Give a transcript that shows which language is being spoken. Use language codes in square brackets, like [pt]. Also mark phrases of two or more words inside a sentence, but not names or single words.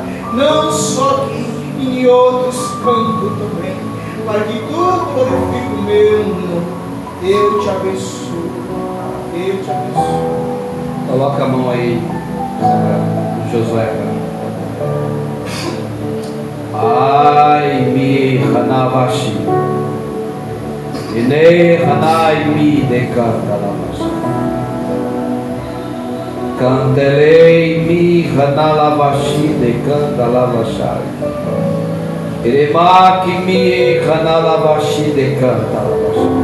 [pt] Não só aqui, em outros campos também, para que tu glorifique o meu nome. Eu te abençoo, eu te abençoo. Coloca a mão aí, Josué. Ai mi hanavashi, ine hanai mi decanta lavashi, cantelei mi hanalavashi decanta lavashai. Iremaki mi hanalavashi decanta lavashi.